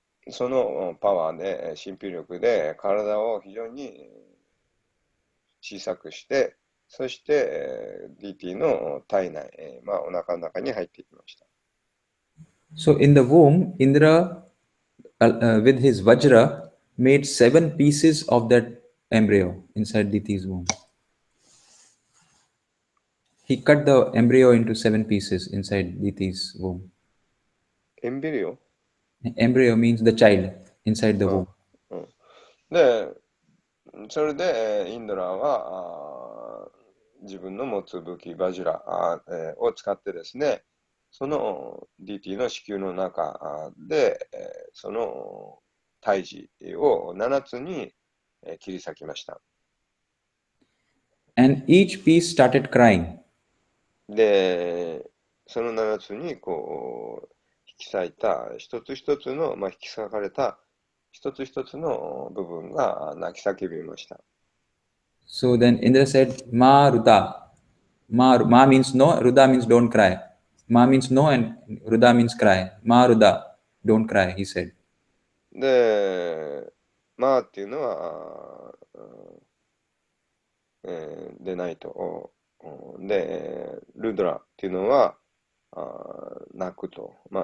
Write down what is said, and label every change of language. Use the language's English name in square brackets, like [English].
[Japanese] そのパワーで、神秘力で体を非常に小さくして、そして、DT の体内、お腹の中に入っていきました。 [English] So in the womb, Indra, with his Vajra, made 7 pieces of that embryo inside Diti's womb. He cut the embryo into 7 pieces inside Diti's womb. エンビリオ Embryo means the child inside the womb. [Japanese] で、それで、インドラは自分の持つ武器、バジラを使ってですね、その DT の子宮の中で、その胎児を7つに切り裂きました。 [English] And each piece started crying. [Japanese] で、その7つに引き裂いた一つ一つの、引き裂かれた一つ一つの部分が泣き叫びました。 [English] So then Indra said, Ma Ruda. Ma means no, Ruda means don't cry. Ma means no and Ruda means cry. Ma Ruda, don't cry, he said. [Japanese] で、っていうのは、でないと。で、ルドラっていうのは、泣くと。